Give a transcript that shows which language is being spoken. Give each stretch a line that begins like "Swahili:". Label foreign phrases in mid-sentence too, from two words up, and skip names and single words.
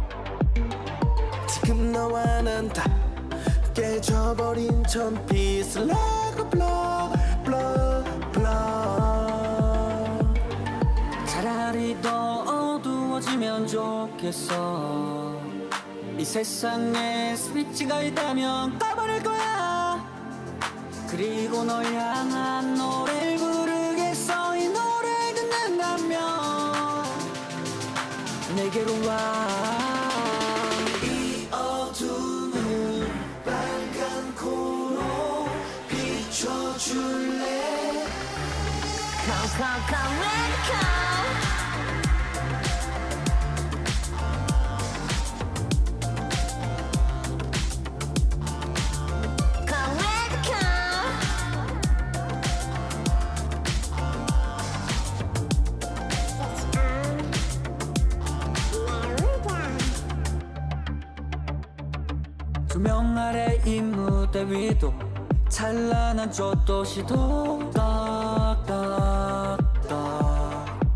Korean: 지금 너와 난 다 깨져버린 천피스
English: like a blow blow blow.
Korean: 차라리 더 어두워지면 좋겠어. 이 세상에 스위치가 있다면 꺼버릴 거야. 그리고 널 향한 노래를 부르겠어. 이 노래를 듣는다면 내게로 와. 이 어둠을 빨간 코로 비춰줄래.
English: Come, come, come, let it come. Come, let it come.
Korean: 조명 아래 이 무대 위도 찬란한 저 도시도 딱딱딱.